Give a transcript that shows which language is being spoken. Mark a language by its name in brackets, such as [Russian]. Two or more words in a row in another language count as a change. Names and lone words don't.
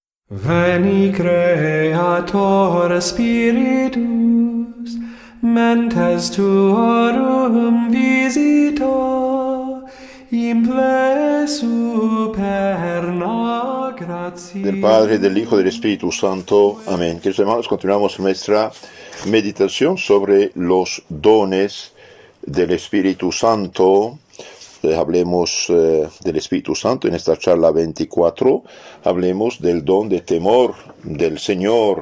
[Latin] Veni Creator Spiritus, mentes tuorum visita, imple superna gratia. [Spanish] Del Padre, del Hijo, del Espíritu Santo. Amén. Queridos hermanos, continuamos nuestra meditación sobre los dones del Espíritu Santo. Hablemos del Espíritu Santo en esta charla 24. Hablemos del don de temor del Señor.